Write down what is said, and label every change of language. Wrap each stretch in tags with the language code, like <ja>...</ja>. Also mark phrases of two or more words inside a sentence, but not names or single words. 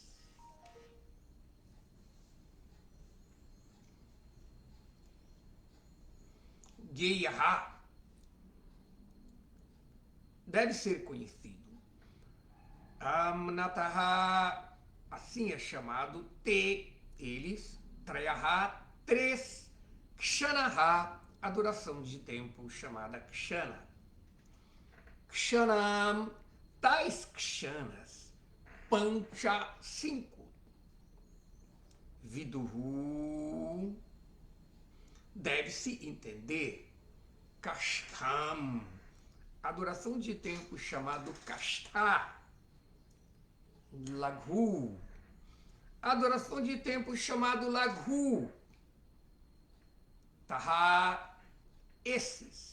<pt>Geyaha deve ser conhecido. Amnataha, assim é chamado, eles, Trayaha, 3, Kshanaha, a duração de tempo chamada Kshana. Kshanam, tais kshanas, pancha, 5. Viduhu, deve-se entender. Kashtam, a duração de tempo chamado kashta. Laghu, a duração de tempo chamado laghu. Taha, esses.</pt>